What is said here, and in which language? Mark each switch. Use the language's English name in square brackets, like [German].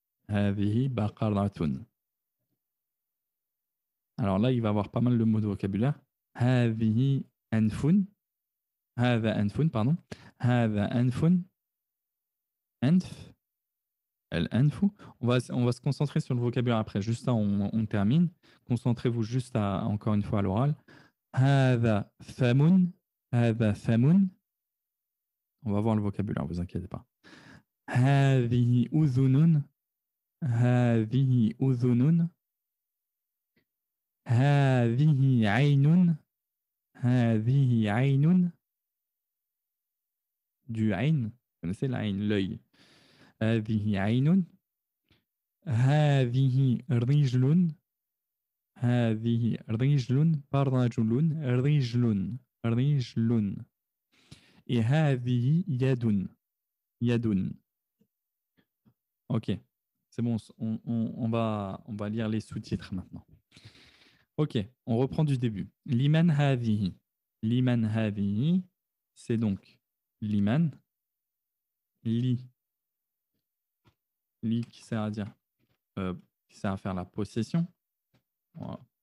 [Arabic] هذه بقرة [French] alors là il va avoir pas mal de mots de vocabulaire [Arabic] هذه أنف هذا أنف [French] pardon [Arabic] هذا أنف أنف الأنف. [French] On va se concentrer sur le vocabulaire après. Juste là, on termine. Concentrez-vous juste encore une fois à l'oral. [Arabic] هذا فم هذا فم. [French] On va voir le vocabulaire, ne vous inquiétez pas. [Arabic] هذه أذن هذه أذن هذه عين هذه عين du عين. [French] Vous connaissez l'عين, l'œil. [Arabic] هذه عين هذه رجل هذه رجل رجل رجل رجل et هذه يد يد. [French] Ok, c'est bon, on va lire les sous-titres maintenant. Ok, on reprend du début. Liman هذه liman هذه c'est donc liman li li qui sert à dire qui sert à faire la possession. Voilà.